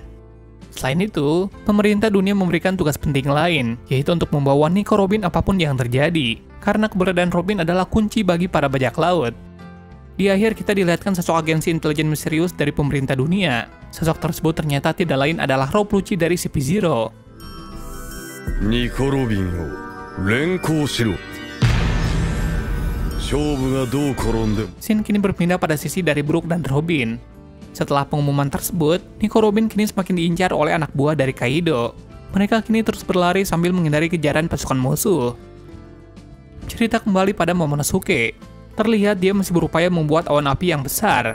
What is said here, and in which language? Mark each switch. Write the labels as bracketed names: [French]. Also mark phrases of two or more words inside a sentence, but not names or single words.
[Indonesian] Selain itu, pemerintah dunia memberikan tugas penting lain, yaitu untuk membawa Nico Robin apapun yang terjadi, karena keberadaan Robin adalah kunci bagi para bajak laut. Di akhir kita dilihatkan sosok agensi intelijen misterius dari pemerintah dunia. Sosok tersebut ternyata tidak lain adalah Rob Lucci dari CP0. [Japanese] Nico Robin を連行しろ。勝負がどう転んでも。 [Indonesian] Shin kini berpindah pada sisi dari Brook dan Robin. Setelah pengumuman tersebut, Nico Robin kini semakin diincar oleh anak buah dari Kaido. Mereka kini terus berlari sambil menghindari kejaran pasukan musuh. Cerita kembali pada Momonosuke. Terlihat dia masih berupaya membuat awan api yang besar.